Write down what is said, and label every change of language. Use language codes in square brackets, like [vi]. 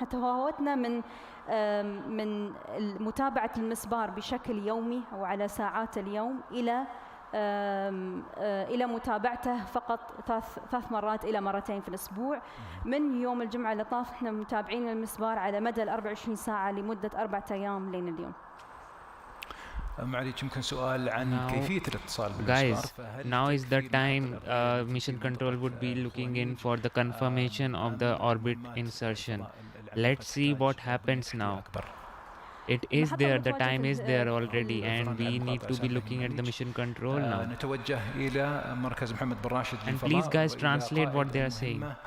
[ar] تفاوتنا من متابعة المسبار بشكل يومي أو على ساعات اليوم إلى متابعته فقط 3 مرات إلى 2 مرات في الأسبوع. من يوم الجمعة اللي طاف احنا متابعين المسبار على مدى 24 ساعة لمدة 4 أيام لين اليوم. معليش يمكن سؤال عن كيفية الاتصال بالمسبار. [en] Guys, now is the time mission control would be looking in for the confirmation of the orbit insertion. Let's see what happens now. It is there, the time is there already, and we need to be looking at the mission control now. [ar] نتوجه إلى مركز محمد بن راشد [en] And please guys translate what they are saying.